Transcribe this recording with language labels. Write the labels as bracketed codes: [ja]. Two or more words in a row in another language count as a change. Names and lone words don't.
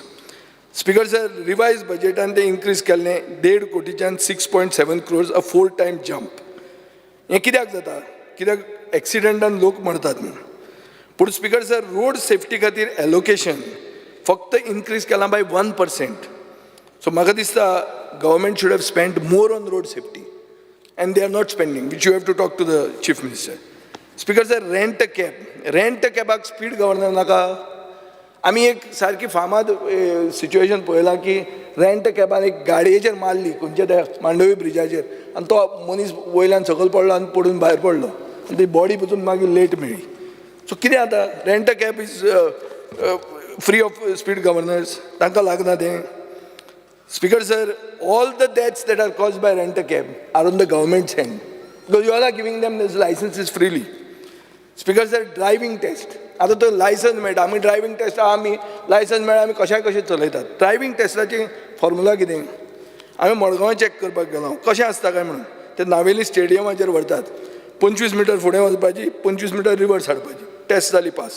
[en] Speaker sir, [kok] रिवायज बजेटान ते इन्क्रीज केल्लें 1.5 कोटीच्यान 6.7 crores, [en] a 4 time jump. [kok] हें कित्याक जाता? कित्याक एक्सिडेंटान लोक मरतात म्हणून. पूण [en] Speaker sir, road safety [kok] खातीर एलोकेशन फक्त इन्क्रीज केलां बाय 1%. [en] सो [kok] म्हाका दिसता [en] government should have spend more on road safety, And they are not spending, which you have to talk to the Chief Minister. Speaker sir, [kok] रेंट अ कॅबाक [en] speed governor [kok] नाका. आमी एक सारकी फामाद सिच्युएशन पळयलां की रेंट अ कॅबान एक गाडयेचेर मारली खंयच्या त्या मांडवी ब्रिजाचेर, आनी तो मनीस वयल्यान सकयल पडलो आनी पडून भायर पडलो, आनी ती बॉडी पसून मागीर लेट मेळ्ळी. सो कितें आतां? [en] Rent a cab is free of speed governors, [kok] तांकां लागना तें. [en] Speaker sir, All the deaths that are caused by rent a cab are on the government's hand, because you all are giving them these licenses freely. Speaker sir, driving test, [kok] आतां तो लायसन्स मेळटा, आमी [en] driving test [kok] आमी लायसन्स मेळ्ळा आमी कशे चलयतात. ड्रायव्हिंग टेस्टाची फॉर्मुला कितें? आमी मडगांव चॅक करपाक गेलो, कशें आसता काय म्हणून. ते नावेली स्टेडियमाचेर व्हरतात, 25 मिटर फुडें वचपाची, 25 मिटर रिवर्स हाडपाची, टेस्ट जाली पास.